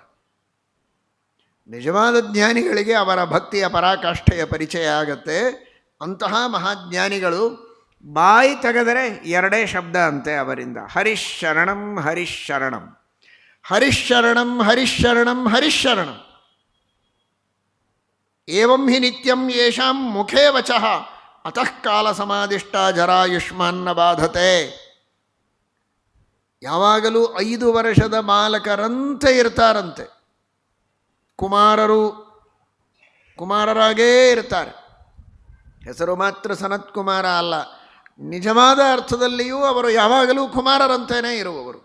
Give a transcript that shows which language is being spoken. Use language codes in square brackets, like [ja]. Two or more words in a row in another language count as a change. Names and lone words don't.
[kn] ನಿಜವಾದ ಜ್ಞಾನಿಗಳಿಗೆ ಅವರ ಭಕ್ತಿಯ ಪರಾಕಾಷ್ಠೆಯ ಪರಿಚಯ ಆಗತ್ತೆ. ಅಂತಹ ಮಹಾಜ್ಞಾನಿಗಳು ಬಾಯಿ ತೆಗೆದರೆ ಎರಡೇ ಶಬ್ದ ಅಂತೆ ಅವರಿಂದ, [sa] ಹರಿಶರಣಂ ಹರಿಶರಣಂ ಹರಿಶರಣಂ ಹರಿಶರಣಂ ಹರಿಶರಣಂ. ಏವಂ ಹಿ ನಿತ್ಯಂ ಯೇಷಾಂ ಮುಖೇ ವಚಃ ಅತಃ ಕಾಲ ಸಮಾಧಿಷ್ಟ ಜರಾಯುಷ್ಮಾನ್ನ ಬಾಧತೆ. [kn] ಯಾವಾಗಲೂ 5 ವರ್ಷದ ಬಾಲಕರಂತೆ ಇರ್ತಾರಂತೆ. ಕುಮಾರರಾಗೇ ಇರ್ತಾರೆ. ಹೆಸರು ಮಾತ್ರ ಸನತ್ಕುಮಾರ ಅಲ್ಲ, ನಿಜವಾದ ಅರ್ಥದಲ್ಲಿಯೂ ಅವರು ಯಾವಾಗಲೂ ಕುಮಾರರಂತೆಯೇ ಇರುವವರು.